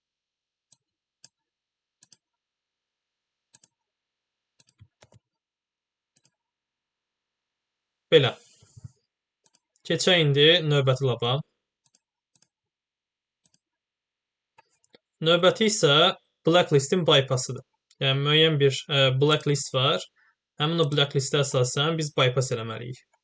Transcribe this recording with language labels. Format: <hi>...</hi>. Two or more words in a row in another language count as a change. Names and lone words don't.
<az>Belə. Keçək indi növbəti laba. Növbəti isə blacklist-in bypass-ıdır. Yəni müəyyən bir blacklist var. Həmin o blacklist-ə əsasən biz bypass eləməliyik.</az>